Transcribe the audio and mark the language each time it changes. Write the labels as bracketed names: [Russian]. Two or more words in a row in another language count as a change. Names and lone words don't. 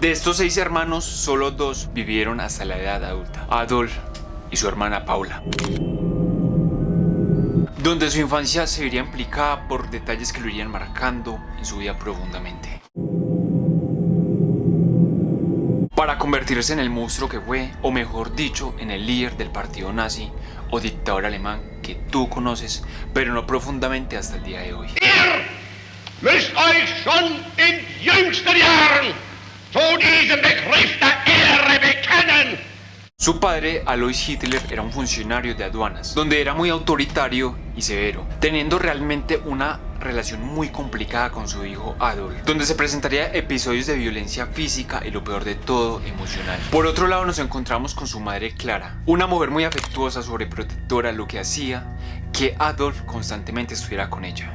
[Spanish] De estos 6 hermanos, solo 2 vivieron hasta la edad adulta, Adolf y su hermana Paula, donde su infancia se vería implicada por detalles que lo irían marcando en su vida profundamente, para convertirse en el monstruo que fue, o mejor dicho, en el líder del partido nazi o dictador alemán que tú conoces, pero no profundamente hasta el día de hoy. [German] Ihr müsst euch schon in jüngsten Jahren zu diesem Begriff der Ehre bekennen. [Spanish] Su padre, Alois Hitler, era un funcionario de aduanas, donde era muy autoritario y severo, teniendo realmente una relación muy complicada con su hijo Adolf, donde se presentaría episodios de violencia física y lo peor de todo, emocional. Por otro lado nos encontramos con su madre Clara, una mujer muy afectuosa, sobreprotectora, lo que hacía que Adolf constantemente estuviera con ella.